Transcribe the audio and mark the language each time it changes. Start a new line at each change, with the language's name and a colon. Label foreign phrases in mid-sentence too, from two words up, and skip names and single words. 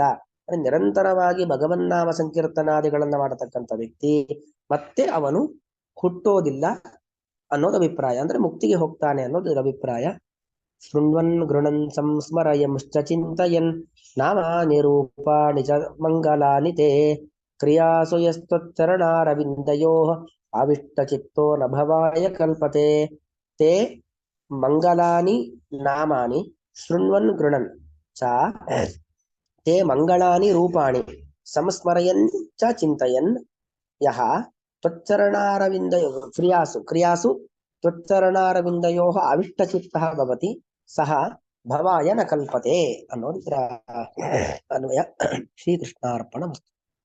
Kannada: ಅಂದ್ರೆ ನಿರಂತರವಾಗಿ ಭಗವನ್ನಾಮ ಸಂಕೀರ್ತನಾದಿಗಳನ್ನ ಮಾಡತಕ್ಕಂಥ ವ್ಯಕ್ತಿ ಮತ್ತೆ ಅವನು ಹುಟ್ಟೋದಿಲ್ಲ ಅನ್ನೋದು ಅಭಿಪ್ರಾಯ, ಅಂದ್ರೆ ಮುಕ್ತಿಗೆ ಹೋಗ್ತಾನೆ ಅನ್ನೋದು ಅಭಿಪ್ರಾಯ.
Sanskrit: ಶೃಣ್ವನ್ ಗೃಣನ್ ಸಂಸ್ಮರಯಂಶ್ಚ ಚಿಂತಯನ್ ನಾಮ ನಿರೂಪ ನಿಜ ಮಂಗಲಾನಿ ತೇ ಕ್ರಿಯಾಸು ಯಸ್ತುಚ್ಚರಣಾರವಿಂದಯೋ ಆವಿಷ್ಟ ಚಿತ್ತೋ ನ ಭವಾಯ ಕಲ್ಪತೆ ತೇ ಮಂಗಲಾನಿ ನಾಮಾನಿ ಶೃಣ್ವನ್ ಗೃಣನ್ ಚ ತೇ ಮಂಗಳಾನಿ ರೂಪಾಣಿ ಸಂಸ್ಮರಯನ್ ಚ ಚಿಂತಯನ್ ಯಹ ತ್ವಚ್ಚರಣಾರವಿಂದಯೋ ಕ್ರಿಯಾಸು ತ್ವಚ್ಚರಣಾರವಿಂದಯೋ ಅವಿಷ್ಟಚಿತ್ತಃ ಭವತಿ ಸಹ ಭವಾಯ ನ ಕಲ್ಪತೆ
Kannada: ಅನ್ನೋದು ಅನ್ವಯ.
Sanskrit: ಶ್ರೀಕೃಷ್ಣಾರ್ಪಣ.